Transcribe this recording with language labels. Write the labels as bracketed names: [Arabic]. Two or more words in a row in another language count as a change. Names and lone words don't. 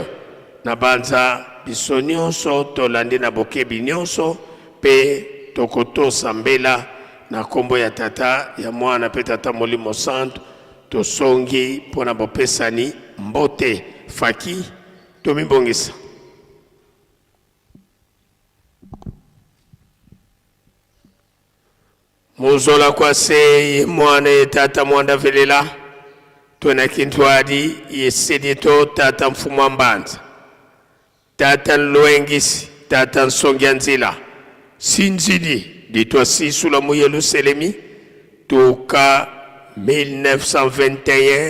[Lingala] Na banza biso nyonso tolandi na bokebi nyonso pe tokoto sambela na kombo ya Tata ya Mwana pe Tata Molimo Santo tosongi pona bopesani mbote. Faki tomibongisa. [Kongo] Muzola kwa se mwana Tata Mwanda Velela tuna kintwadi yesedito Tata Mfumwa Mbanza, Tata Nloengisi, Tata Nsongyanzila Sinzidi ditwa Sisula mu Yerusalemi toka 1921.